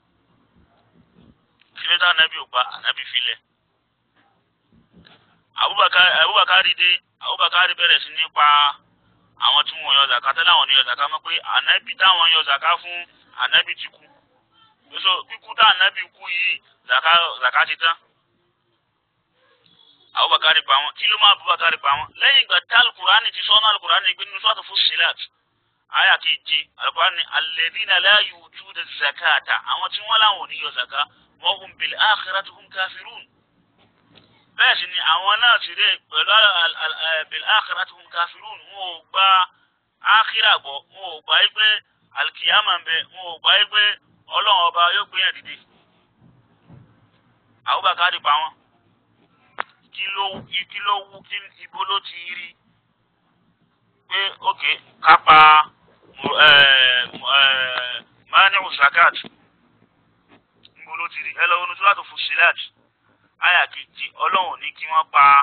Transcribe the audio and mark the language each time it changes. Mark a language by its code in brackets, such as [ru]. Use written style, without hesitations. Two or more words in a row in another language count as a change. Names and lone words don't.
[yo] kílé tá anabi ò pa anabi filẹ̀ Abubakar bẹ̀rẹ̀ sí ní pa àwọn tí wọn yọ zaka tẹ́lẹ̀ àwọn ní yọ zaka mọ̀ pé anabi táwọn yọ zaka fún anabi ti kú so kíkú tá anabi kú yìí zaka ti tán Abubakar pa wọn kí ló máa Abubakar pa wọn lẹ́yìn ìgbà tí alukurani ti sọ́nà alukurani gbé nínú sọ́ọ̀tù Fussilat àyà keje alukurani [ar] الذين لا يؤتون الزكاة [yo] àwọn tí wọ́n láwọn ò ní yọ zaka [ar] وهم بالآخرة هم كافرون [yo] bẹ́ẹ̀ sì ni àwọn náà sì rè pẹ̀lú [ar] بالآخرة هم كافرون [yo] wọn ò gba ákhírà gbọ́ wọn ò gbà pé alikiyama ń bẹ wọn ò gbà pé ọlọ́run ọba yóò gbé yẹn dìde Abubakar pa wọn kí ló wú kí ibo ló ti rí pé ókè kápá [ar] مانع الزكاة [yo] ibo ló ti rí ẹ lọ́wọ́ ní Suratu Fussilat àyà kejì ọlọ́run ní kí wọ́n